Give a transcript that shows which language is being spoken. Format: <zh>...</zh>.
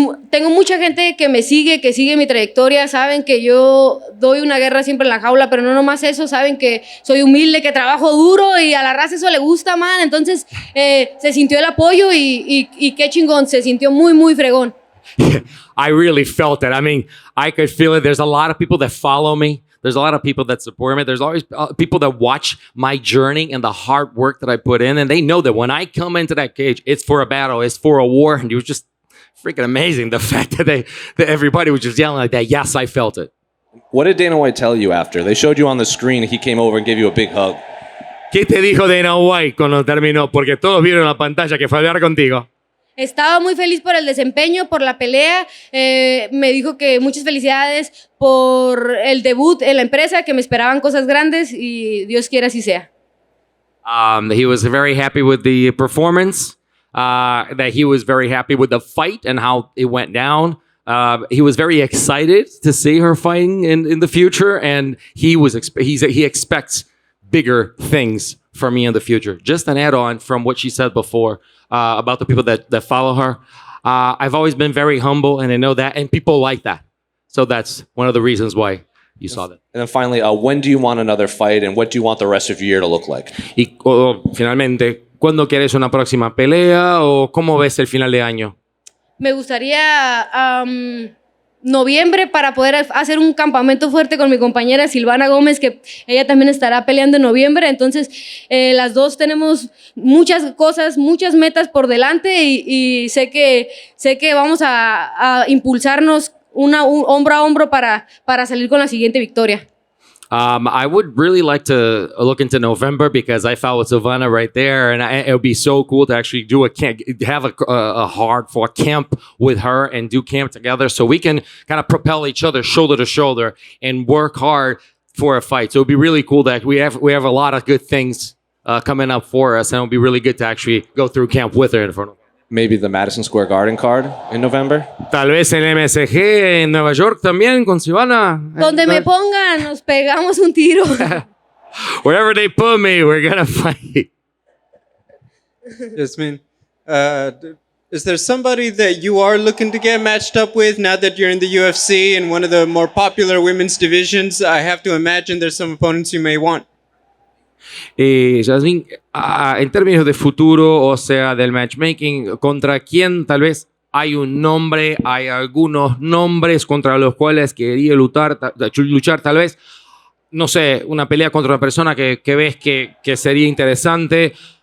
<es>Tengo mucha gente que me sigue, que sigue mi trayectoria, saben que yo doy una guerra siempre en la jaula, pero no nomás eso, saben que soy humilde, que trabajo duro y a la raza eso le gusta, man. Entonces se sintió el apoyo y qué chingón, se sintió muy fregón.</es> <en>I really felt it. I mean, I could feel it. There's a lot of people that follow me. There's a lot of people that support me. There's always people that watch my journey and the hard work that I put in, and they know that when I come into that cage, it's for a battle, it's for a war, and it was just freaking amazing, the fact that everybody was just yelling like that. Yes, I felt it. What did Dana White tell you after? They showed you on the screen. He came over and gave you a big hug.</en> <es>¿Qué te dijo Dana White cuando terminó? Porque todos vieron la pantalla que fue a hablar contigo. Estaba muy feliz por el desempeño, por la pelea. Me dijo que muchas felicidades por el debut en la empresa, que me esperaban cosas grandes y Dios quiera así sea.</es> <en>He was very happy with the performance. That he was very happy with the fight and how it went down. He was very excited to see her fighting in the future, and he expects bigger things from me in the future. Just an add-on from what she said before about the people that follow her. I've always been very humble, and I know that, and people like that. So that's one of the reasons why you saw that. And then finally, when do you want another fight, and what do you want the rest of your year to look like?</en> <es>Y finalmente, ¿cuándo quieres una próxima pelea o cómo ves el final de año? Me gustaría noviembre para poder hacer un campamento fuerte con mi compañera Silvana Gómez, que ella también estará peleando en noviembre. Entonces, las dos tenemos muchas cosas, muchas metas por delante y sé que vamos a impulsarnos hombro a hombro para salir con la siguiente victoria.</es> <en>I would really like to look into November because I fought with Savannah right there, and it would be so cool to actually do have a hard-fought camp with her and do camp together, so we can kind of propel each other shoulder to shoulder and work hard for a fight. So it'd be really cool that we have a lot of good things coming up for us, and it'll be really good to actually go through camp with her in front of. Maybe the Madison Square Garden card in November?</en> <es>Tal vez el MSG en Nueva York también con Savannah. Donde me pongan, nos pegamos un tiro.</es> <en>Wherever they put me, we're gonna fight. Yazmin, is there somebody that you are looking to get matched up with now that you're in the UFC in one of the more popular women's divisions? I have to imagine there's some opponents you may want.</en> <es>Yazmin, en términos de futuro, o sea, del matchmaking, ¿contra quién tal vez hay un nombre, hay algunos nombres contra los cuales quería luchar tal vez? No sé, una pelea contra una persona que ves que sería interesante.</es>